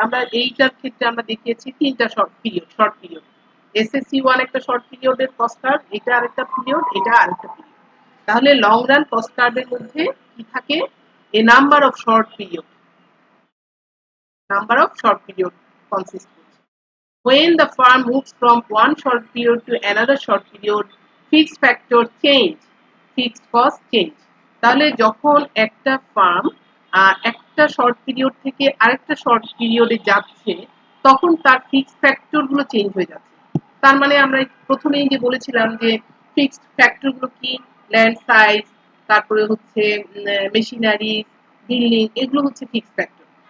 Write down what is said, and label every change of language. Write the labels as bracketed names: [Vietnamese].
[Bangla] আমরা এইটার ক্ষেত্রে আমরা দেখিয়েছি তিনটা শর্ট পিরিয়ড। SSC1 একটা শর্ট পিরিয়ডের কস্ট কার্ভ, এটা আরেকটা পিরিয়ড, এটা আরেকটা পিরিয়ড। তাহলে লং রান কস্ট কার্ভের মধ্যে কি থাকে, এ number of short period, number of short period consist করছে। [English] When the firm moves from one short period to another short period, fixed factor change, fixed cost change। [Bangla] তাহলে যখন একটা farm একটা short period থেকে আরেকটা শর্ট পিরিয়ডে যাচ্ছে, তখন তার ফিক্সড ফ্যাক্টর গুলো চেঞ্জ হয়ে যাচ্ছে। তার মানে আমরা প্রথমেই যে বলেছিলাম যে ফিক্সড ফ্যাক্টর গুলো কি, ল্যান্ড সাইজ, তারপরে হচ্ছে মেশিনারি, বিল্ডিং, এগুলো হচ্ছে ফিক্সড ফ্যাক্টর।